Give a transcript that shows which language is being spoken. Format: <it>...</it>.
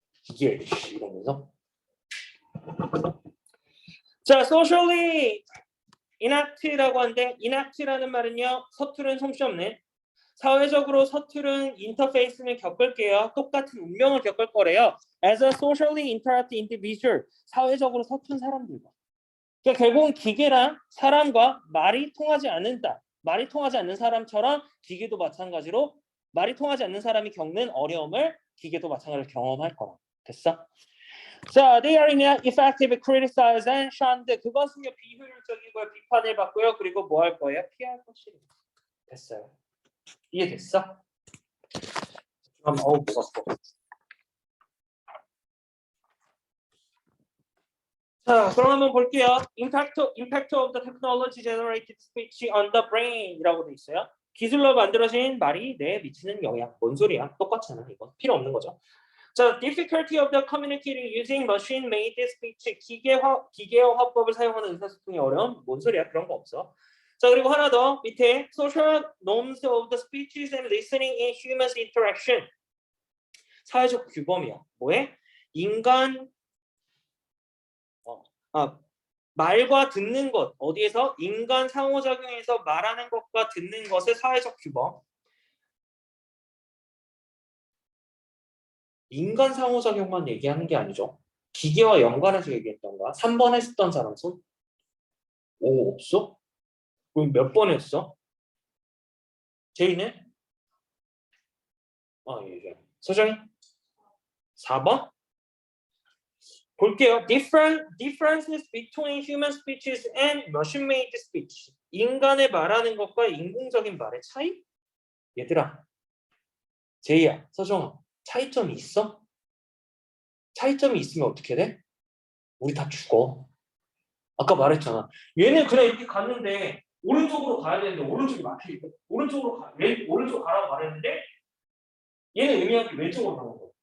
<ko>이게 이러면서. 자, socially inact라고 하는데 inact라는 말은요. 서투른 솜씨 없는 사회적으로 서투른 인터페이스는 겪을게요. 똑같은 운명을 겪을 거래요.</ko> <en>As a socially interactive individual,</en> <ko>사회적으로 서툰 사람들과. 그러니까 결국은 기계랑 사람과 말이 통하지 않는다. 말이 통하지 않는 사람처럼 기계도 마찬가지로 말이 통하지 않는 사람이 겪는 어려움을 기계도 마찬가지로 경험할 거라. 됐어? 자,</ko> <en>they are ineffective, criticized and shunned.</en> <ko>그것은요 비효율적이고요, 비판을 받고요. 그리고 뭐 할 거예요? 피할 것이에요. 됐어요. 이해됐어? 그럼 뭐가 또. 자, 그럼 한번 볼게요.</ko> <en>Impact of the technology generated speech on the brain이라고</en> <ko>돼 있어요. 기술로 만들어진 말이 뇌에 미치는 영향. 뭔 소리야? 똑같잖아. 이거 필요 없는 거죠.</ko> <en>자, difficulty of the communicating using machine-made speech.</en> <ko>기계어 화법을 사용하는 의사소통이 어려움. 뭔 소리야? 그런 거 없어. 자, 그리고 하나 더 밑에</ko> <en>social norms of the speeches and listening in human interaction.</en> <ko>사회적 규범이야. 뭐해? 인간 말과 듣는 것, 어디에서? 인간 상호작용에서 말하는 것과 듣는 것의 사회적 규범. 인간 상호작용만 얘기하는 게 아니죠. 기계와 연관해서 얘기했던가? 3번 했었던 사람 손? 오, 없어? 그럼 몇 번 했어? 제이는? 예. 소정이? 4번? 볼게요.</ko> <en>Differences between human speeches and machine-made speech.</en> <ko>인간의 말하는 것과 인공적인 말의 차이? 얘들아, 제이야, 서정아, 차이점이 있어? 차이점이 있으면 어떻게 돼? 우리 다 죽어. 아까 말했잖아. 얘는 그냥 이렇게 갔는데 오른쪽으로 가야 되는데 오른쪽이 막히고 오른쪽 가라고 말했는데 얘는 의미하는 게 왼쪽으로 가는 거야.</ko>